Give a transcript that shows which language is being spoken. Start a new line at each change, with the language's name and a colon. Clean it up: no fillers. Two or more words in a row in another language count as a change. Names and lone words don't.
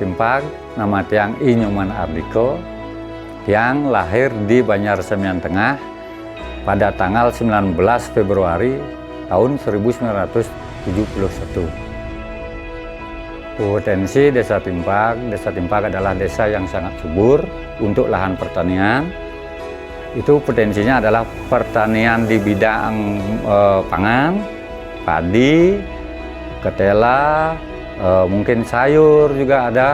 Indonesian: Timpag, nama Tiang I Nyoman Ardiko, Tiang lahir di Banjar Semian Tengah pada tanggal 19 Februari tahun 1971. Potensi Desa Timpag adalah desa yang sangat subur untuk lahan pertanian. Itu potensinya adalah pertanian di bidang pangan, padi, ketela, mungkin sayur juga ada.